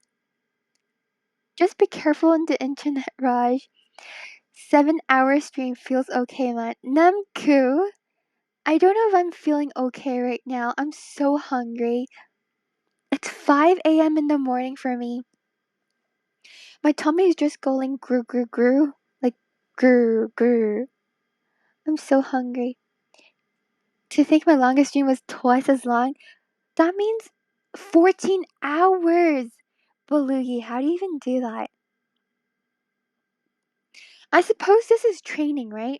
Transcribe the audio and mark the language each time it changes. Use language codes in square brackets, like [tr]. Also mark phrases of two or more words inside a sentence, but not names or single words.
[en] Just be careful on the internet, Raj. 7-hour stream feels okay, man. Namku, I don't know if I'm feeling okay right now. I'm so hungry. It's 5 a.m. in the morning for me. My tummy is just going grue, grue, grue. Like, grue, grue. I'm so hungry. To think my longest stream was twice as long, that means 14 hours! Belugi, how do you even do that? I suppose this is training, right?